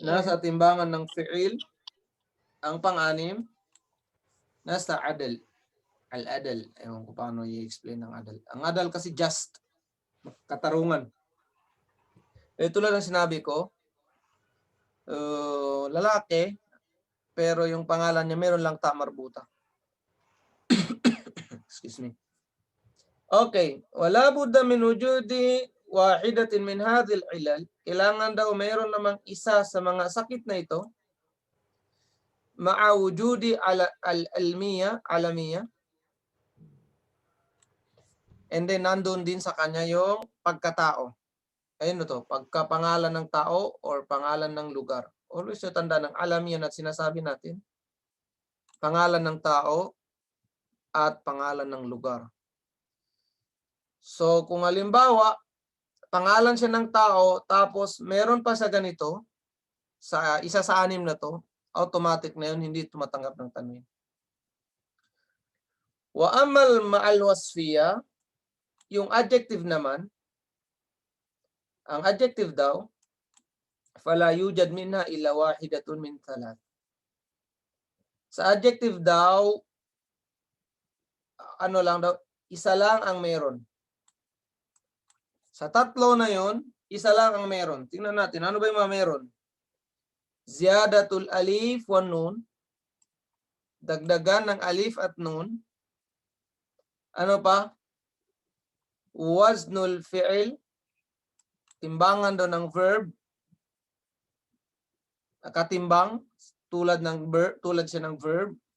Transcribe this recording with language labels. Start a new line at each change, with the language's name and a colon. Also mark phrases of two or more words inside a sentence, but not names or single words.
Filipino: Nasa timbangan ng fi'il. Ang pang-anim, nasa adal. Al-adal. Ewan ko paano i-explain ng adal. Ang adal kasi just. Katarungan. Tulad ng sinabi ko, lalaki, pero yung pangalan niya meron lang ta marbuta.
English: Excuse me.
Arabic: Okay. ولا بد من وجود واحدة من هذه العلل,
Filipino: kailangan daw mayroon namang isa sa mga sakit na ito,
Arabic: مع وجود العلمية,
English: and then
Filipino: nandun din sa kanya yung pagkatao. Ayun to, pagkapangalan ng tao or pangalan ng lugar. Always yung tanda ng alamiya na sinasabi natin. Pangalan ng tao at pangalan ng lugar. So kung halimbawa, pangalan siya ng tao tapos meron pa sa ganito, sa isa sa 6 na to, automatic na yun, hindi tumatanggap ng tanwin.
Arabic: وأما مع الوصفية,
Filipino: yung adjective naman, ang adjective daw,
Arabic: فلا يوجد منها إلا واحدة من ثلاث.
Filipino: Sa adjective daw, ano lang daw, isa lang ang meron. Sa tatlo na yon, isa lang ang meron. Tingnan natin, ano ba yung mga meron?
Arabic: زيادة الألف والنون,
Filipino: dagdagan ng alif at nun. Ano pa?
Arabic: وزن الفعل,
Filipino: timbangan daw ng verb, nakatimbang tulad siya ng verb.